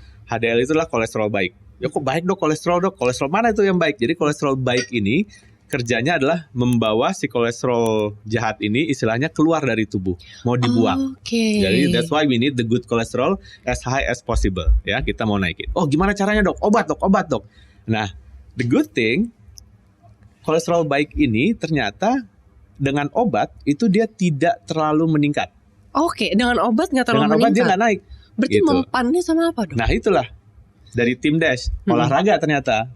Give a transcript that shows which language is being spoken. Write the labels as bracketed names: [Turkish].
[Indonesian] HDL itu adalah kolesterol baik. Ya kok baik dok kolesterol dok? Kolesterol mana itu yang baik? Jadi kolesterol baik ini kerjanya adalah membawa si kolesterol jahat ini istilahnya keluar dari tubuh, mau dibuang. [English] Jadi that's why we need the good cholesterol as high as possible. [Indonesian] Ya, kita mau naikin. Oh gimana caranya dok? Obat dok. Nah, [English] the good thing, [Indonesian] kolesterol baik ini ternyata dengan obat itu dia tidak terlalu meningkat. Dengan obat nggak terlalu meningkat. Dengan obat dia nggak naik. Berarti gitu. Mempannya sama apa dok? Nah itulah dari tim DASH, olahraga ternyata.